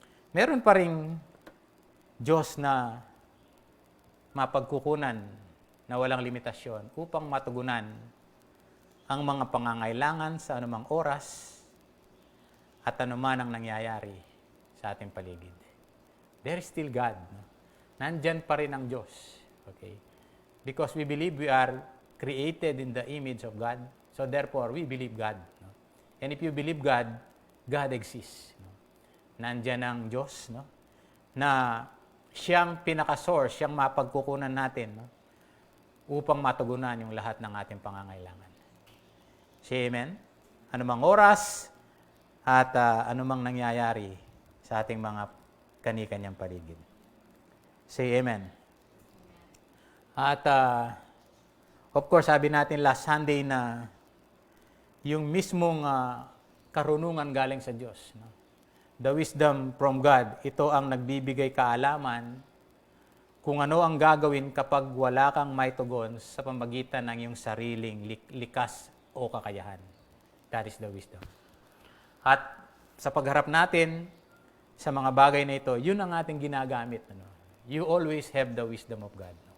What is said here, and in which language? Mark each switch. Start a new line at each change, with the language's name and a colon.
Filipino: Meron pa ring Diyos na mapagkukunan na walang limitasyon upang matugunan ang mga pangangailangan sa anumang oras at anuman ang nangyayari sa ating paligid.
English: There is still God.
Filipino: No? Nandyan pa rin ang Diyos. Okay?
English: Because we believe we are created in the image of God. So therefore, we believe God. No? And if you believe God, God exists. No?
Filipino: Nandyan ang Diyos, no? Na siyang pinaka-source, siyang mapagkukunan natin, no? Upang matugunan yung lahat ng ating pangangailangan.
English: Say amen?
Filipino: Anumang oras at anumang nangyayari sa ating mga kani-kanyang paligid.
English: Say amen.
Filipino: At of course, sabi natin last Sunday na yung mismong karunungan galing sa Diyos. No?
English: The wisdom from God,
Filipino: ito ang nagbibigay kaalaman kung ano ang gagawin kapag wala kang maitugon sa pamagitan ng iyong sariling likas o kakayahan.
English: That is the wisdom.
Filipino: At sa pagharap natin sa mga bagay na ito, yun ang ating ginagamit.
English: You always have the wisdom of God.